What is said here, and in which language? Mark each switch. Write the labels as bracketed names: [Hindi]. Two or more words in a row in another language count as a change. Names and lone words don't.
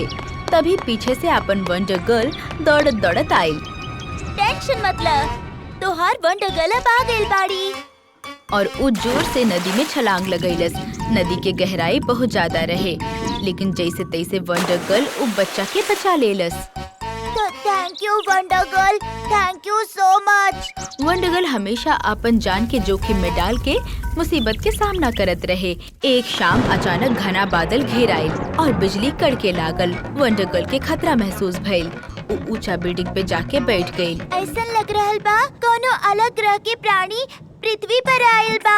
[Bhojpuri] तभी पीछे से अपन वंडर गर्ल दौड़त दौड़त आई। टेंशन मतलब तो हर वंडर गर्ल अब आ गइल बाड़ी। और ऊ जोर से नदी में छलांग लगैलस। नदी के गहराई बहुत ज्यादा रहे, लेकिन जैसे तैसे वंडर गर्ल ऊ बच्चा के बचा लेलस। [English] thank you Wonder Girl, thank you so much. [Bhojpuri] वंडर गर्ल हमेशा अपन जान के जोखिम में डाल के मुसीबत के सामना करत रहे। एक शाम अचानक घना बादल घेर आइल और बिजली कड़के लागल। वंडर गर्ल के खतरा महसूस भइल। ऊ ऊंचा बिल्डिंग पे जाके बैठ गइल। ऐसा लग रहल बा कोनो अलग ग्रह के प्राणी पृथ्वी पर आयल बा।